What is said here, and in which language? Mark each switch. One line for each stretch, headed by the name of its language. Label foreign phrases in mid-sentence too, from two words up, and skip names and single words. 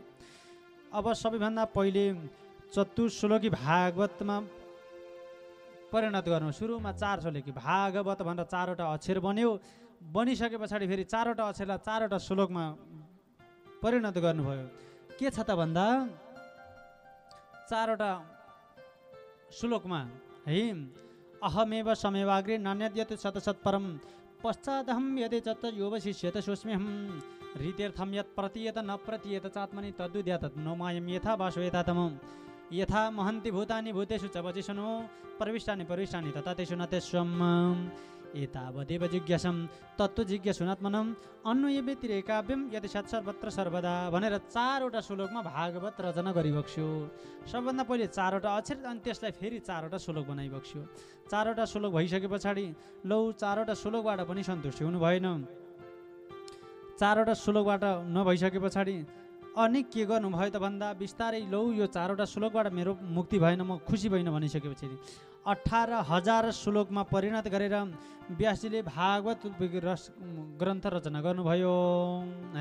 Nepali: अब सबैभन्दा पहिले चतुश्लोकी भागवतमा परिणत गर्नु। सुरुमा 4 श्लोकी भागवत भनेर 4वटा अक्षर बन्यो। बनिसके पछाडि फेरि 4वटा अक्षरलाई 4वटा श्लोकमा परिणत गर्नुभयो। के छ त भन्दा 4वटा श्लोकमा है
Sanskrit: अहमेव समेवाग्रे नान्यद्यत शतशतपरम पश्चादहं यदि चत्त योवशिष्यत सोस्म्यहं रीत्यर्थं यत् प्रतीयत न प्रतीयत चात्मनि तद्विद्यात् नो मायं यथा वासो यथा तमं यथा महन्ति भूतानि भूतेषु च वचिषनो प्रविष्टानि तथा तेषु न तेष्वम् एतावदेव जिज्ञासं तत्त्व जिज्ञासुनात्मनम् अन्वय व्यतिरेकाव्यम यदि सत् सर्वत्र सर्वदा
Nepali: भनेर 4वटा श्लोकमा भागवत रचना गरिबक्स्यो। सबभन्दा पहिले 4वटा अक्षर अनि त्यसलाई फेरि 4वटा श्लोक बनाइबक्स्यो। 4वटा श्लोक भइसके पछाडि लौ 4वटा श्लोकबाट पनि सन्तुष्टि हुनु भएन। 4वटा श्लोकबाट नभइसके पछाडि अनि के गर्नुभयो त भन्दा बिस्तारै लौ यो 4वटा श्लोकबाट मेरो मुक्ति भएन, म खुसी भइन भनिसकेपछि 18,000 श्लोकमा परिणत गरेर व्यासजीले भागवत ग्रन्थ रचना गर्नुभयो है।